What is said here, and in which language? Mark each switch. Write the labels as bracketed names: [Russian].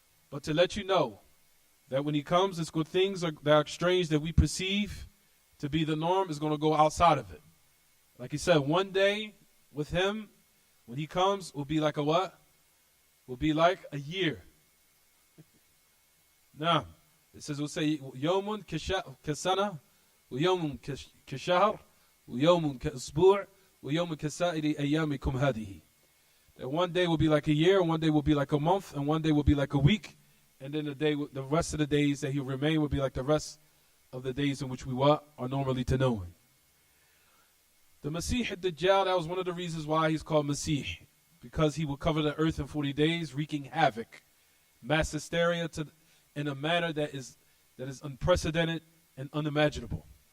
[English] But to let you know that when he comes, it's good things that are strange that we perceive to be the norm is going to go outside of it. Like he said, one day with him, when he comes, will be like a what? Will be like a year. Now, it says, we'll say, [Arabic] يوم كسنة, ويوم كشهر, ويوم كأسبوع, ويوم كسائر أيامكم هذه. [English] That one day will be like a year, one day will be like a month, and one day will be like a week, and then the rest of the days that he'll remain will be like the rest of the days in which we are normally to knowing. The Masih ad-Dajjal, that was one of the reasons why he's called Masih, because he will cover the earth in 40 days, wreaking havoc, mass hysteria in a manner that is unprecedented and unimaginable.